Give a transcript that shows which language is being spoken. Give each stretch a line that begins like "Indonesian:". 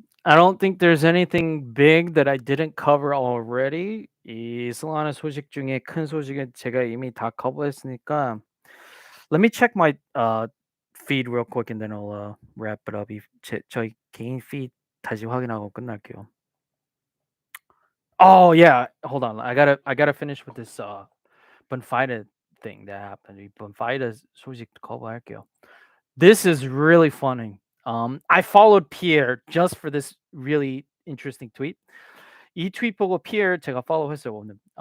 English: I don't think there's anything big that I didn't cover already.
Korean: 이 솔라나 소식 중에 큰 소식은 제가 이미 다 커버했으니까
English: let me check my feed real quick and then I'll wrap it up.
Korean: 저희 개인 feed 다시 확인하고 끝날게요.
English: Oh yeah, hold on. I gotta finish with this Bonfida thing that happened.
Korean: 이 Bonfida 소식 커버할게요.
English: This is really funny. I followed Pierre just for this really interesting tweet.
Korean: 이 tweet 보고 Pierre 제가 follow했어요 오늘.